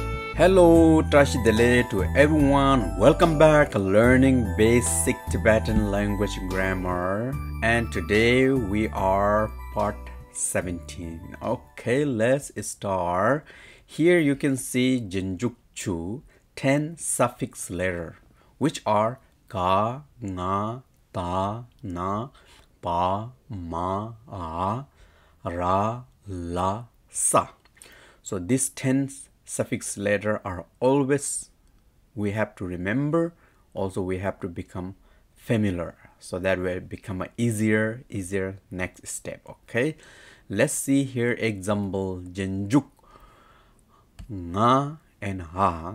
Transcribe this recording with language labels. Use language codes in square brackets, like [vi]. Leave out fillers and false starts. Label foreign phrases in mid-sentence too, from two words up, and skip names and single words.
[en] Hello, Trashidele to everyone. Welcome back learning basic Tibetan language grammar. And today we are part 17. Okay, let's start. Here you can see Jinjukchu 10 suffix letter, which are ka, nga, ta, na, pa, ma, a, ra, la, sa. So these 10 suffix letter are always we have to remember. Also we have to become familiar, so that will become a easier next step. Okay, let's see here example Jenjuk, nga and ha.